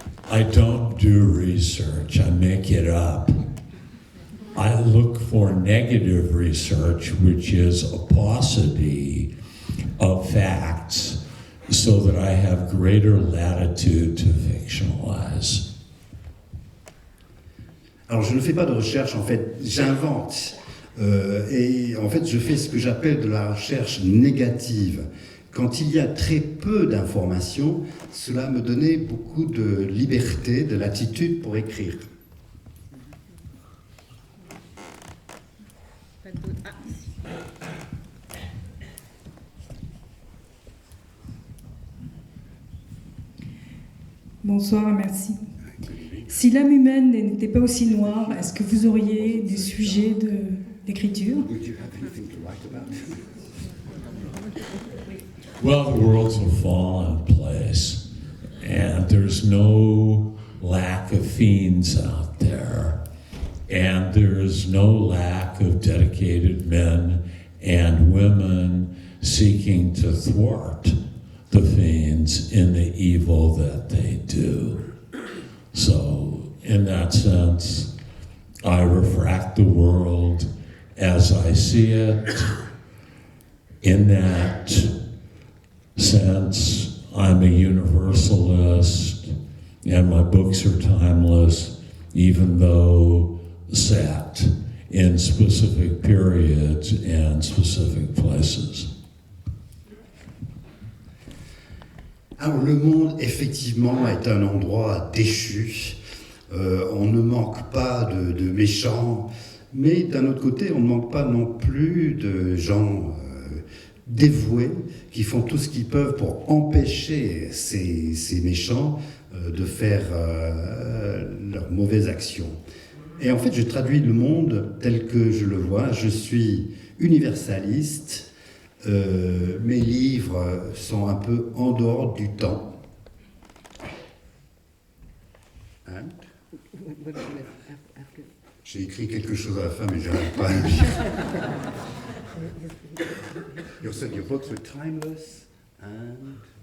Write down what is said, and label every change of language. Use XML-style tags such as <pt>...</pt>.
<en>I don't do research, I make it up. I look for negative research, which is a paucity of facts, so that I have greater latitude to fictionalize.</en> <fr>Alors je ne fais pas de recherche, en fait, j'invente Et en fait, je fais ce que j'appelle de la recherche négative. Quand il y a très peu d'informations, cela me donnait beaucoup de liberté, de latitude pour écrire. Pas d'autres. Ah, si. Bonsoir, merci. Si l'âme humaine n'était pas aussi noire, est-ce que vous auriez des sujets d'écriture?</fr> <en>Well, the world's a fallen place, and there's no lack of fiends out there, and there's no lack of dedicated men and women seeking to thwart the fiends in the evil that they do. So, in that sense, I refract the world as I see it. In that sense, I'm a universalist, and my books are timeless, even though set in specific periods and specific places.</en> <fr>Alors, le monde, effectivement, est un endroit déchu. On ne manque pas de méchants, mais d'un autre côté, on ne manque pas non plus de gens dévoués qui font tout ce qu'ils peuvent pour empêcher ces méchants de faire leurs mauvaises actions. Et en fait, je traduis le monde tel que je le vois. Je suis universaliste. Mes livres sont un peu en dehors du temps. Hein? J'ai écrit quelque chose à la fin, mais je n'arrive pas à le dire.</fr> <en>You said your books were timeless and</en>